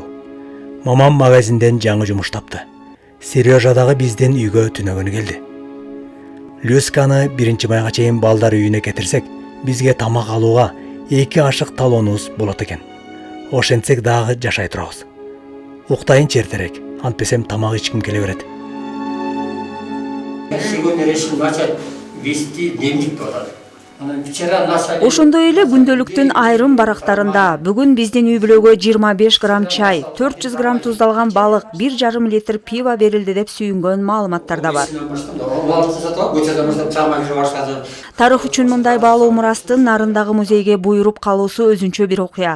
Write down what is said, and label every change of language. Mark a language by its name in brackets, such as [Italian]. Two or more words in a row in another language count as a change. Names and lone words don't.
[Kyrgyz] Мамам магазинден жаңы жумуш тапты. Сережадагы биздин үйгө түнөгөнү келди. Люсканы 1 майга чейин балдар үйүнө кетирсек, бизге тамак алууга 2 ашык талонубуз болот экен. Ошентсек дагы жашай турабыз. Уктайын чертерек, антпесем тамак ичким келе берет. [Russian] Сегодня решил начать вести дневник тоже. [Kyrgyz] Ошондой эле күндөлүктүн айрым барактарында бүгүн биздин үй бүлөгө 25 грамм чай, 400 грамм туздалган балык, 1,5 литр пиво берилди деп сүйүнгөн маалыматтар да бар. Тарых үчүн мындай баалуу мурастын Нарындагы музейге буйруп калуусу өзүнчө бир окуя.